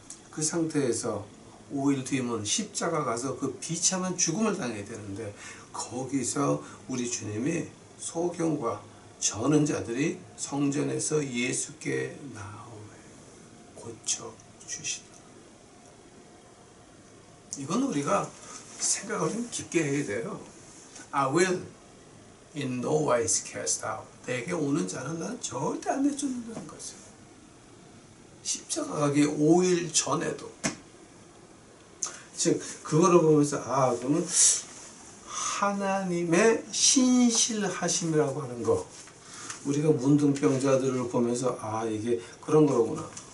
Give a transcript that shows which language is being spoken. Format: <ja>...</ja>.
<ko>그 상태에서 5일 뒤면 십자가 가서 그 비참한 죽음을 당해야 되는데 거기서 우리 주님이 소경과 저는 자들이 성전에서 예수께 나오매 고쳐주시다. 이건 우리가 생각을 좀 깊게 해야 돼요.</ko> <en>I will in no wise cast out.</en> <ko>내게 오는 자는 나는 절대 안 내쫓는다는 거죠. 십자가 가기 5일 전에도. 즉 그거를 보면서 그러면 하나님의 신실하심이라고 하는 거 우리가 문둥병자들을 보면서 이게 그런 거로구나.</ko>